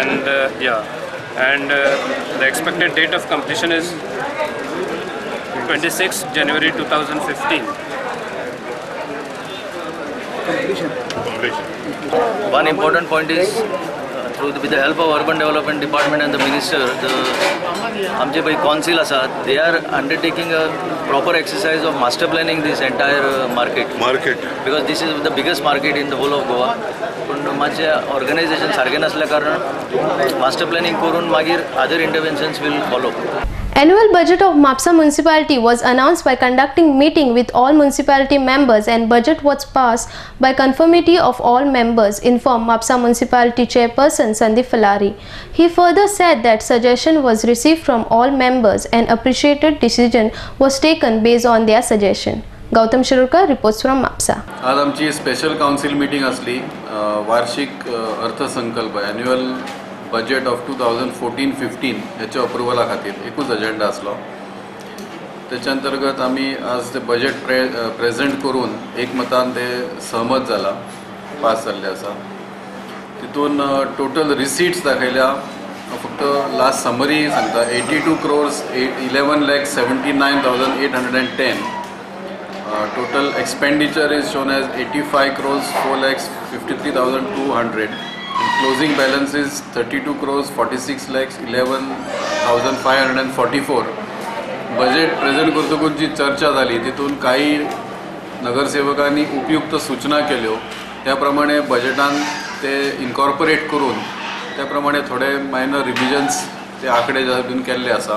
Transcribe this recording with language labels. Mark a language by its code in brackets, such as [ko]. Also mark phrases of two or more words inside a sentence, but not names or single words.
[en] And and the expected date of completion is 26th January 2015. One important point is with the help of Urban Development Department and the Minister, [kok] आमचे पळय council आसा, [en] they are undertaking a proper exercise of master planning this entire market. Because this is the biggest market in the whole of Goa. [kok] पण मातशें ऑर्गनायझेशन सारकें नसल्या कारण [en] master planning [kok] करून मागीर [en] other interventions will follow. Annual budget of MAPSA municipality was announced by conducting meeting with all municipality members, and budget was passed by conformity of all members, informed MAPSA municipality chairperson Sandeep Falari. He further said that suggestion was received from all members and appreciated decision was taken based on their suggestion. गौतम शिरोडकर reports from MAPSA. [kok] आज आमची [en] special council meeting [kok] असली वार्षिक अर्थसंकल्प [en] annual budget of 2014-15 [kok] ह्याच्या अप्रुवला खातीर एकूच एजेंडा आसलो. त्याच्या अंतर्गत आमी आज ते बजेट प्रेजेंट करून एकमतान ते सहमत जाला, पास जाल्ले आसा. तितून [en] total receipts [kok] दाखयल्या. फक्त [en] last summary [kok] सांगता 82 crores 11,79,810. [en] Total expenditure is shown as 85 crores 4,53,200. Closing balance is 32 crores 46,11,544. [kok] बजेट प्रेजेंट करतकूच जी चर्चा जाली तितून काही नगरसेवकांनी उपयुक्त सूचना केल्यो. त्याप्रमाणे बजेटान ते इनकॉर्पोरेट करून त्याप्रमाणे थोडे [en] minor revisions [kok] ते आंकडे जातून केल्ले आसा.